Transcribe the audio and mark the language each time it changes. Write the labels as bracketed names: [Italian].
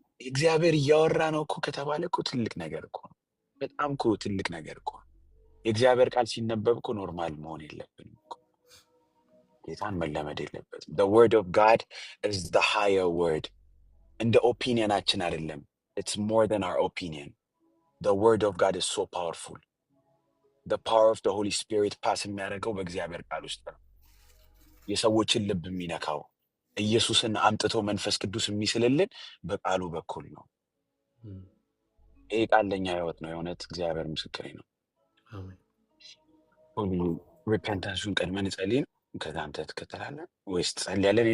[Amharic] እግዚአብሔር እያወራ ነው እኮ ከተባለ እኮ ትልቅ ነገር እኮ ነው። በጣም እኮ ትልቅ ነገር እኮ ነው። የእግዚአብሔር ቃል ሲነበብ እኮ ኖርማል መሆን የለብንም እኮ። ጌታን መለመድ የለበትም። [English] the word of God is the higher word። [Amharic] እንደ ኦፒኒየናችን አይደለም። [English] it's more than our opinion. the word of God is so powerful. the power of the Holy Spirit [Amharic] ፓስ የሚያደርገው በእግዚአብሔር ቃል ውስጥ ነው። የሰዎችን ልብ የሚነካው ኢየሱስን አምጥቶ መንፈስ ቅዱስ የሚስልልን በቃሉ በኩል ነው። ይህ ቃል ለኛ ህይወት ነው። የእውነት እግዚአብሔር ምስክሬ ነው። ሁሉ ሪፔንታንሱን ቀድመን ጸልይ ነው። ከዛ አንተ ትከተላለህ ወይስ ትጸልያለህ?